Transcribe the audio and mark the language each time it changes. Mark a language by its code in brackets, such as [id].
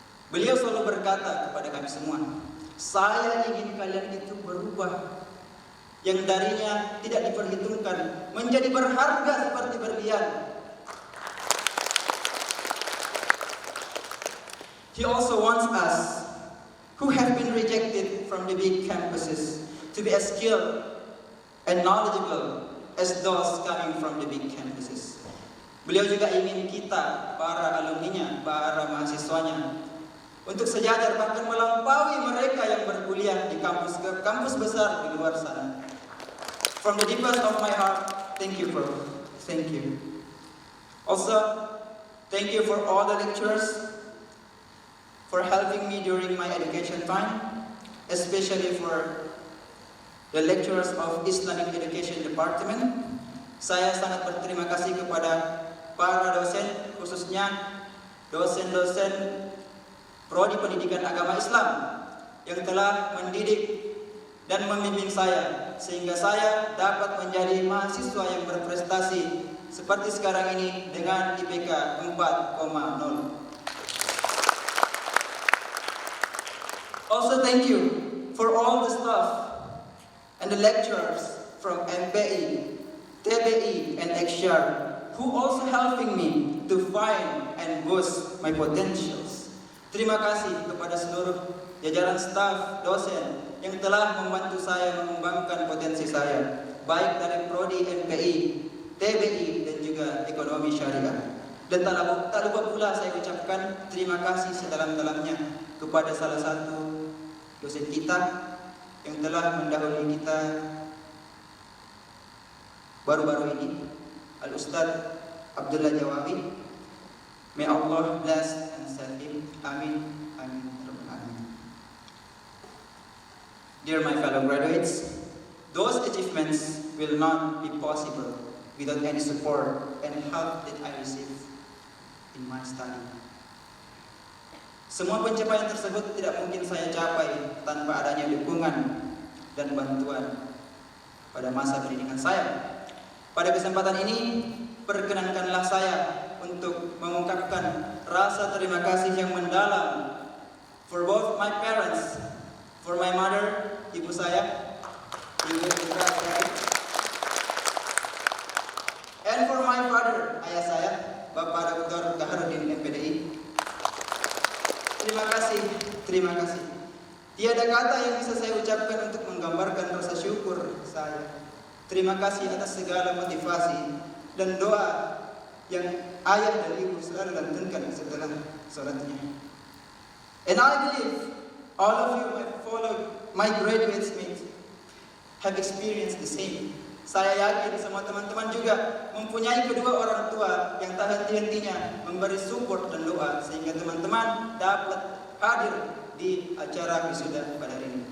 [id] Beliau selalu berkata kepada kami semua, saya ingin kalian itu berubah, yang darinya tidak diperhitungkan, menjadi berharga seperti berlian. [en] He also wants us, who have been rejected from the big campuses, to be as skilled and knowledgeable as those coming from the big campuses. [id] Beliau juga ingin kita, para alumninya, para mahasiswanya, untuk sejajar bahkan melampaui mereka yang berkuliah di kampus besar di luar sana. [en] From the deepest of my heart, thank you, Prof. Thank you. Also, thank you for all the lecturers for helping me during my education time, especially for the lecturers of Islamic Education Department. [id] Saya sangat berterima kasih kepada para dosen, khususnya dosen-dosen Prodi Pendidikan Agama Islam yang telah mendidik dan membimbing saya sehingga saya dapat menjadi mahasiswa yang berprestasi seperti sekarang ini dengan IPK 4,0. [en] Also thank you for all the staff and the lecturers from MPI, TBI, and XR who also helping me to find and boost my potentials. [id] Terima kasih kepada seluruh jajaran staf, dosen yang telah membantu saya mengembangkan potensi saya, baik dari Prodi MPI, TBI, dan juga Ekonomi Syariah. Dan tak lupa pula saya ucapkan terima kasih sedalam-dalamnya kepada salah satu dosen kita yang telah mendahului kita baru-baru ini, Al-Ustaz Abdullah Jawabi. [en] May Allah bless and save him. Amin. Amin. Dear my fellow graduates, those achievements will not be possible without any support and help that I receive in my study. [id] Semua pencapaian tersebut tidak mungkin saya capai tanpa adanya dukungan dan bantuan pada masa pendidikan saya. Pada kesempatan ini, perkenankanlah saya untuk mengungkapkan rasa terima kasih yang mendalam [en] for both my parents, for my mother, [id] ibu saya, Ibu Indra saya, [en] and for my father, [id] ayah saya, Bapak Dr. Kaharudin MPDI. Terima kasih. Tiada kata yang bisa saya ucapkan untuk menggambarkan rasa syukur saya. Terima kasih atas segala motivasi dan doa yang ayah dan ibu selalu lantunkan setelah sholatnya. [en] And I believe all of you, my graduates mates, have experienced the same. [id] Saya yakin semua teman-teman juga mempunyai kedua orang tua yang tak henti-hentinya memberi support dan doa sehingga teman-teman dapat hadir di acara wisuda pada hari ini.